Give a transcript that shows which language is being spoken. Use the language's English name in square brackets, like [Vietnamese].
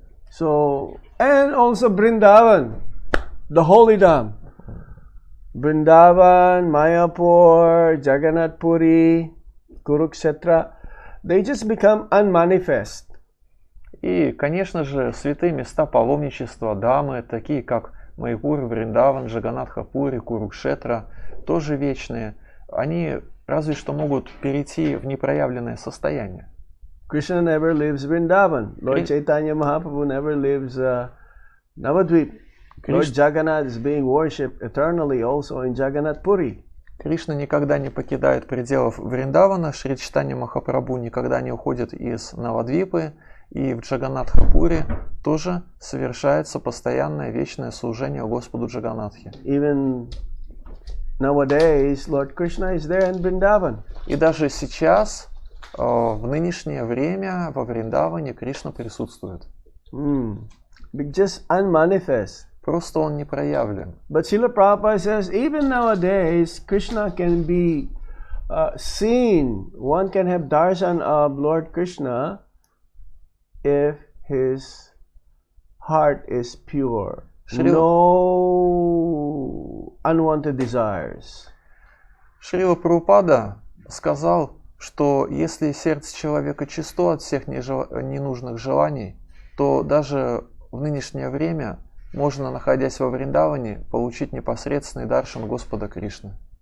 [English] So, and also Vrindavan, the holy dham. Vrindavan, Mayapur, Jagannath Puri, Kurukshetra, they just become unmanifest. [Russian] И, конечно же, святые места паломничества, дамы, такие как Майпур, Вриндаван, Джаганатха-Пури, Курукшетра, тоже вечные. Они разве что могут перейти в непроявленное состояние. [English] Krishna never lives Vrindavan. Lord Chaitanya Mahaprabhu never lives Navadvip. Lord Jagannath is being worshipped eternally also in Jagannath Puri. [Russian] Кришна никогда не покидает пределов Вриндавана, Шри Чайтанья Махапрабху никогда не уходит из Навадвипы, и в Джаганатха-Пури тоже совершается постоянное вечное служение Господу Джаганатхе. [English] Even nowadays, Lord Krishna is there in Vrindavan. [Russian] И даже сейчас, в нынешнее время, во Вриндаване Кришна присутствует. [English] Just unmanifest. [Russian] Просто он не проявлен. [English] But Srila Prabhupada says, even nowadays, Krishna can be seen. One can have darshan of Lord Krishna if his heart is pure. No unwanted desires. [Russian] Шрила Прабхупада сказал, что если сердце человека чисто от всех ненужных желаний, то даже в нынешнее время можно, находясь во Вриндаване, получить непосредственный даршан Господа Кришны.